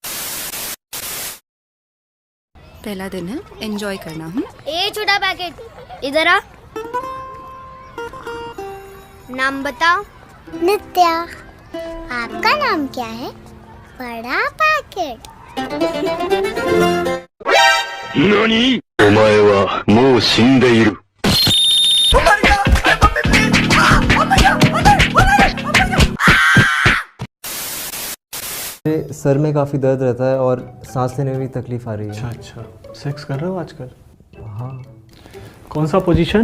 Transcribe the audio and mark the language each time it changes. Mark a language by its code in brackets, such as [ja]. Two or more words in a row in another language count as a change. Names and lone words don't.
[hi] पहला दिन है, एंजॉय करना। ए छोटा पैकेट इधर आ। नाम बताओ। नित्या। आपका नाम क्या है? बड़ा पैकेट। [ja] 何？お前はもう死んでいる。 [hi] मेरे सर में काफ़ी दर्द रहता है और सांस लेने में भी तकलीफ आ रही है। अच्छा, सेक्स कर रहे हो आजकल? हाँ। कौन सा पोजीशन?